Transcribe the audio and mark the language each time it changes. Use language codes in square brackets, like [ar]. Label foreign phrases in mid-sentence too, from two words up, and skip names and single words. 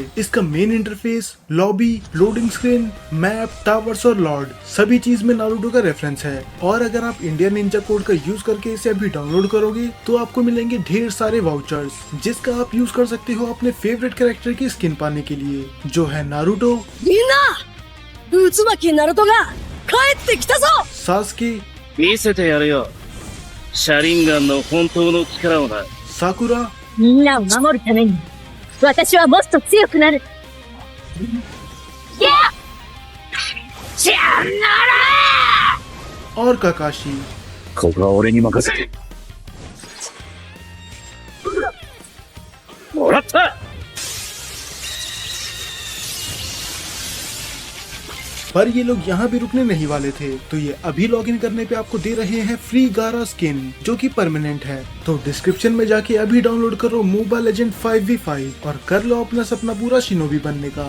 [hi] इसका [en] main interface, [hi] लॉबी, [en] loading screen, [hi] मैप, टावर्स और लॉर्ड, सभी चीज में नारुतो का रेफरेंस है। और अगर आप [en] Indian ninja code [hi] का यूज करके इसे अभी डाउनलोड करोगे तो आपको मिलेंगे ढेर सारे वाउचर्स, जिसका आप यूज कर सकते हो अपने [en] favorite character [hi] की स्किन पाने के लिए, जो है नारुतो, [ja] みんな渦巻ナルトが帰ってきたぞ [hi] सास्के, [ja] 見せてやるよ。シャリンガンの本当の力をな。 [hi] साकुरा [ja] みんなを守るために私はもっと強くなる。いやじゃあな [hi] और काकाशी। [ja] ここは俺に任せて。もらった。 [hi] पर ये लोग यहाँ भी रुकने नहीं वाले थे, तो ये अभी लॉगिन करने पे आपको दे रहे हैं फ्री गारा स्किन, जो कि परमानेंट है। तो डिस्क्रिप्शन में जाके अभी डाउनलोड करो मोबाइल लेजेंड 5v5 और कर लो अपना सपना पूरा शिनोबी बनने का।